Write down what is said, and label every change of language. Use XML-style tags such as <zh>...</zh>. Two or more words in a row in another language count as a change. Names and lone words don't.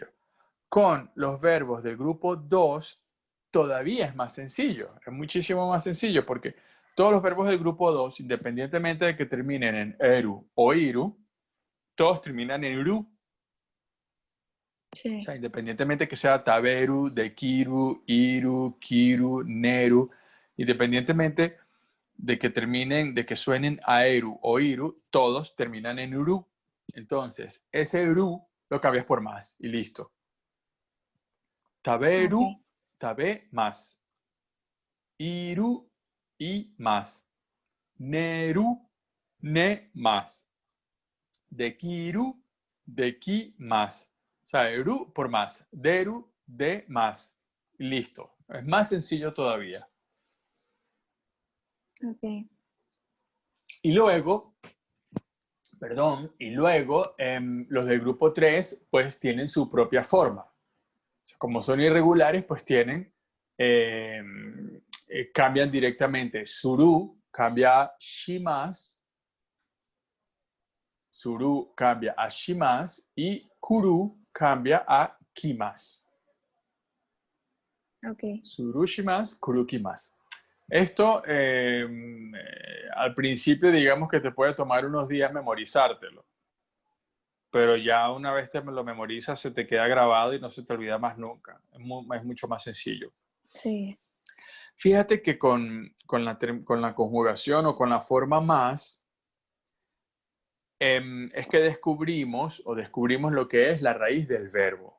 <es>Con los verbos del grupo 2 todavía es más sencillo. Es muchísimo más sencillo porque todos los verbos del grupo 2, independientemente de que terminen en eru o iru, todos terminan en ru. Sí. O sea, independientemente que sea</es> <ja>食べる、できる、いる、着る、寝る,</ja> <es>independientemente de que terminen, de que suenen aeru o iru, todos terminan en uru. Entonces, ese uru lo cambias por más y listo. Taberu, Ok. tabe, más. Iru, y más. Neru, ne, más. Dekiru, deki, más. O sea, eru por más. Deru, de, más. Listo. Es más sencillo todavía. Ok. Y luego, los del grupo 3 pues tienen su propia forma. Como son irregulares, pues cambian directamente. Suru cambia a shimas, suru cambia a shimas y kuru cambia a kimas. Ok.</es> <ja>する します、くる きます.</ja> <es>Esto al principio digamos que te puede tomar unos días memorizártelo, pero ya una vez te lo memorizas se te queda grabado y no se te olvida más nunca. Es mucho más sencillo. Sí. Fíjate que con la conjugación o con la forma más, es que descubrimos lo que es la raíz del verbo.</es>